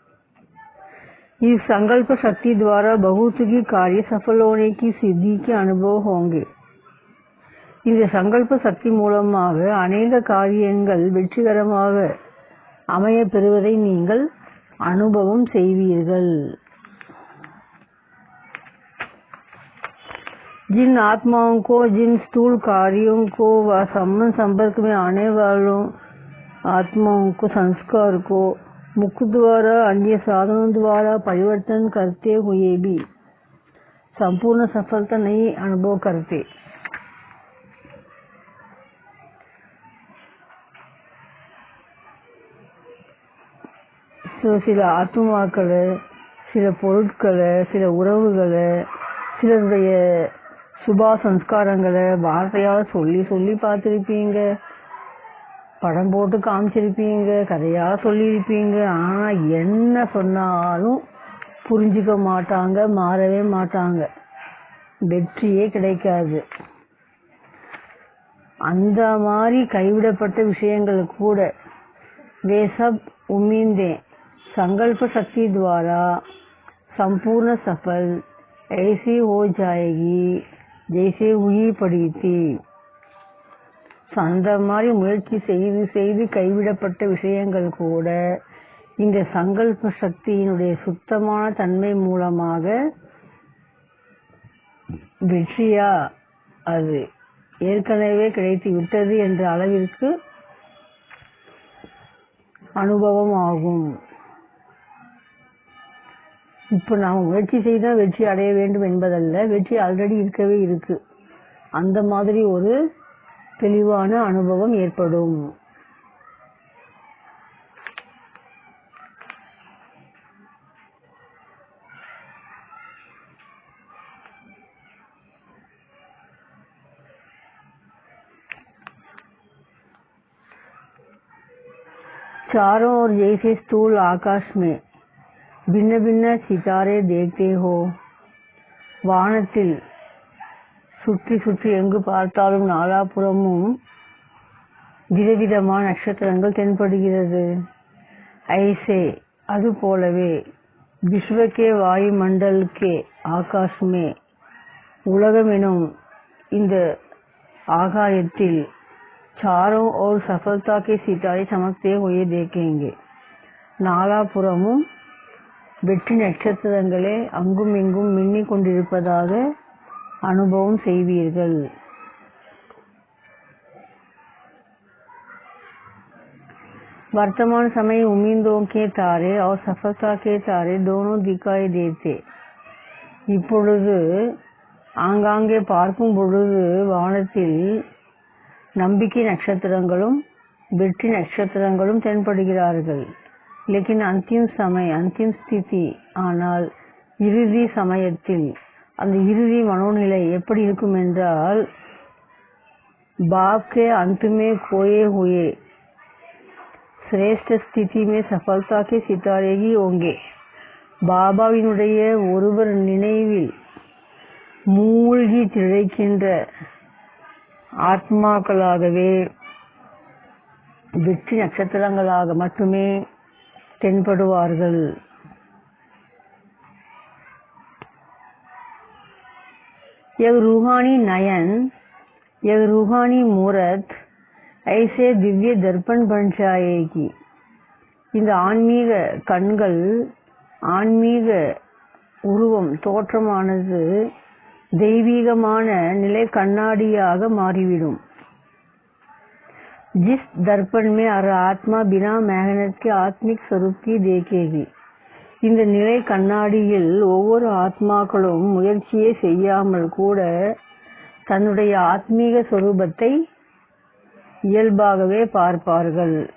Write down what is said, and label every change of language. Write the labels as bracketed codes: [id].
[hi] इस संकल्प शक्ति द्वारा बहुत ही कार्य सफल होने की सिद्धि के अनुभव होंगे. [ta] இந்த சங்கல்ப சக்தி மூலமாக அநேக காரியங்கள் வெற்றிகரமாக அமைய பெறுவதை நீங்கள் அனுபவம் செய்வீர்கள். [hi] जिन आत्माओं को जिन स्थूल कार्यों को व संपर्क में आने वालों आत्माओं को संस्कार को मुख द्वारा अन्य साधनों द्वारा परिवर्तन करते हुए भी संपूर्ण सफलता नहीं अनुभव करते. [ta] சில ஆத்மாக்களை, சில பொருட்களை, சில உறவுகளை, சிலருடைய சுபா சம்ஸ்காரங்களை வார்த்தையால் சொல்லி சொல்லி பார்த்துருப்பீங்க, படம் போட்டு காமிச்சிருப்பீங்க, கதையாக சொல்லியிருப்பீங்க. ஆனால் என்ன சொன்னாலும் புரிஞ்சிக்க மாட்டாங்க, மாறவே மாட்டாங்க, வெற்றியே கிடைக்காது. அந்த மாதிரி கைவிடப்பட்ட விஷயங்கள் கூட [hi] वे सब उम्मीदें संकल्प शक्ति द्वारा संपूर्ण सफल ऐसी हो जाएगी ஜெய்சே உயிர் படித்தி. [ta] அந்த மாதிரி முயற்சி செய்து செய்து கைவிடப்பட்ட விஷயங்கள் கூட இந்த சங்கல்ப சக்தியினுடைய சுத்தமான தன்மை மூலமாக வெற்றியா அது ஏற்கனவே கிடைத்து விட்டது என்ற அளவிற்கு அனுபவம் ஆகும். இப்போ நாம் முயற்சி செய்தால் வெற்றி அடைய வேண்டும் என்பதல்ல, வெற்றி ஆல்ரெடி இருக்கவே இருக்கு. அந்த மாதிரி ஒரு தெளிவான அனுபவம் ஏற்படும். [hi] चारों ओर जैसे स्थूल आकाश में भिन्न भिन्न सितारे देखते हो. [ta] வானத்தில் சுற்றி சுற்றி எங்கு பார்த்தாலும் நாலாபுறமும் விதவிதமான நட்சத்திரங்கள் தென்படுகிறது. [hi] ஐசே [ta] அது போலவே [hi] விஸ்வக்கே வாயு மண்டல்கே ஆகாஷ்மே [ta] உலகம் எனும் இந்த ஆகாயத்தில் [hi] चारों ओर सफलता के सितारे चमकते हुए देखेंगे. [ta] நாலாபுறமும் வெற்றி நட்சத்திரங்களே அங்கும் இங்கும் மின்னிக் கொண்டிருப்பதாக அனுபவம் செய்வீர்கள். [hi] वर्तमान समय उम्मीदों के तारे और सफलता के तारे दोनों दिखाई देते. [ta] இப்பொழுது ஆங்காங்கே பார்க்கும் பொழுது வானத்தில் நம்பிக்கை நட்சத்திரங்களும் வெற்றி நட்சத்திரங்களும் தென்படுகிறார்கள். [hi] लेकिन अंतिम समय अंतिम स्थिति [ta] ஆனால் இறுதி சமயத்தில் அந்த இறுதி மனோநிலை எப்படி இருக்கும் என்றால் [hi] बाप के अंत में खोए हुए श्रेष्ठ स्थिति में सफलता के सितारे ही होंगे. [ta] பாபாவினுடைய ஒருவர் நினைவில் மூழ்கி திளைக்கின்ற ஆத்மாக்களாகவே வெற்றி நட்சத்திரங்களாக மட்டுமே தென்படுவார்கள். [hi] एक रूहानी नयन एक रूहानी मूरत ऐसे दिव्य दर्पण बन जाएगी. [ta] இந்த ஆன்மீக கண்கள் ஆன்மீக உருவம் தோற்றமானது தெய்வீகமான நிலை கண்ணாடியாக மாறிவிடும். [hi] जिस दर्पण में हर आत्मा बिना मेहनत के आत्मिक स्वरूप की देखेगी. [ta] இந்த நிலை கண்ணாடியில் ஒவ்வொரு ஆத்மாக்களும் முயற்சியே செய்யாமல் கூட தன்னுடைய ஆத்மீக சொரூபத்தை இயல்பாகவே பார்ப்பார்கள்.